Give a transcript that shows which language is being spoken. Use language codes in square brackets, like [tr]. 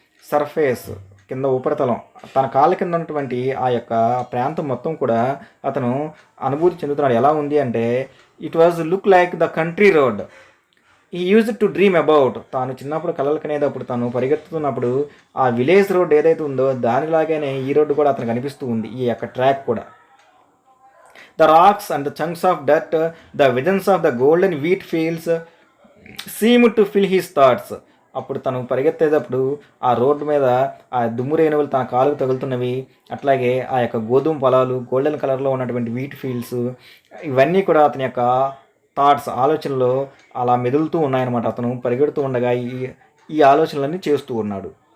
[te] Surface కింద ఉపరితలం, తన కాళ్ళ కింద ఉన్నటువంటి ఆ యొక్క ప్రాంతం మొత్తం కూడా అతను అనుభూతి చెందుతున్నాడు. ఎలా ఉంది అంటే [en] It was look like the country road he used to dream about. [te] తాను చిన్నప్పుడు కలలు కనేటప్పుడు తను పరిగెత్తుతున్నప్పుడు ఆ విలేజ్ రోడ్ ఏదైతే ఉందో దానిలాగానే ఈ రోడ్డు కూడా అతనికి కనిపిస్తూ ఉంది, ఈ యొక్క ట్రాక్ కూడా. [en] The rocks and the chunks of dirt, the visions of the golden wheat fields seemed to fill his thoughts. [te] అప్పుడు తను పరిగెత్తేటప్పుడు ఆ రోడ్డు మీద ఆ దుమ్ము రేణువులు తన కాలుకు తగులుతున్నవి, అట్లాగే ఆ యొక్క గోధుమ పొలాలు గోల్డెన్ కలర్లో ఉన్నటువంటి వీట్ ఫీల్డ్స్, ఇవన్నీ కూడా అతని యొక్క థాట్స్ ఆలోచనలో అలా మెదులుతూ ఉన్నాయన్నమాట. అతను పరిగెడుతూ ఉండగా ఈ ఆలోచనలన్నీ చేస్తూ ఉన్నాడు.